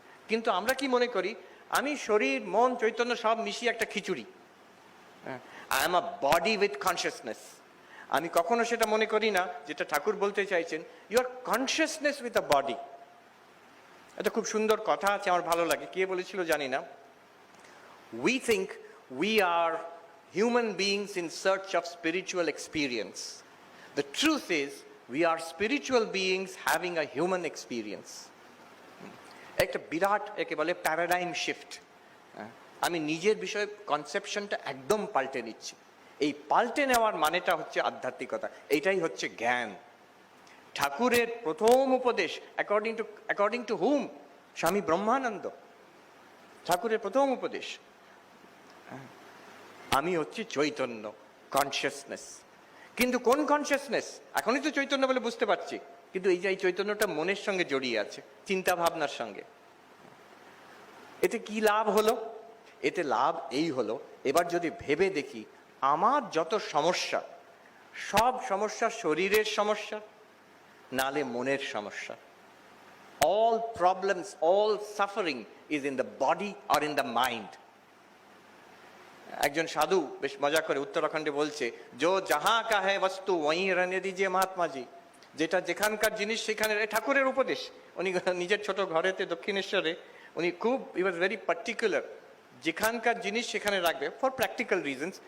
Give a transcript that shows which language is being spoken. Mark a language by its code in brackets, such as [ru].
[bn] কিন্তু আমরা কি মনে করি? আমি শরীর মন চৈতন্য সব মিশিয়ে একটা খিচুড়ি, [en] I am a body with consciousness. [bn] আমি কখনো সেটা মনে করি না, যেটা ঠাকুর বলতে চাইছেন, [en] Your consciousness with a body. [bn] এটা খুব সুন্দর কথা আছে, আমার ভালো লাগে। কে বলেছিল জানি না। [en] We think we are human beings in search of spiritual experience. The truth is, we are spiritual beings having a human experience. [bn] একটা বিরাট একে বলে প্যারাডাইম শিফট। আমি নিজের বিষয়ে কনসেপশনটা একদম পাল্টে নিচ্ছি। এই পাল্টে নেওয়ার মানেটা হচ্ছে আধ্যাত্মিকতা, এইটাই হচ্ছে জ্ঞান। ঠাকুরের প্রথম উপদেশ [en] According to hmm? [bn] স্বামী ব্রহ্মানন্দ। ঠাকুরের প্রথম উপদেশ, আমি হচ্ছে চৈতন্য, কনসিয়াসনেস। কিন্তু কোন কনসিয়াসনেস? এখনই তো চৈতন্য বলে বুঝতে পারছি, কিন্তু এই যে এই চৈতন্যটা মনের সঙ্গে জড়িয়ে আছে, চিন্তা ভাবনার সঙ্গে। এতে কি লাভ হলো? এতে লাভ এই হলো, এবার যদি ভেবে দেখি, আমার যত সমস্যা, সব সমস্যা শরীরের সমস্যা, নালে মনের সমস্যা। [en] All problems, all suffering is in the body or in the mind. [bn] একজন সাধু বেশ মজা করে উত্তরাখণ্ডে বলছে, [hi] জো যাহা কা হ্যায় বস্তু ওয়ি রহনে দিজিয়ে মহাত্মা জি। [bn] যেটা যেখানকার জিনিস সেখানে। ঠাকুরের উপদেশ। উনি নিজের ছোট ঘরেতে দক্ষিণেশ্বরে উনি খুব, [en] he was very particular, [bn] যেখানকার জিনিস সেখানে রাখবে [en] For practical reasons.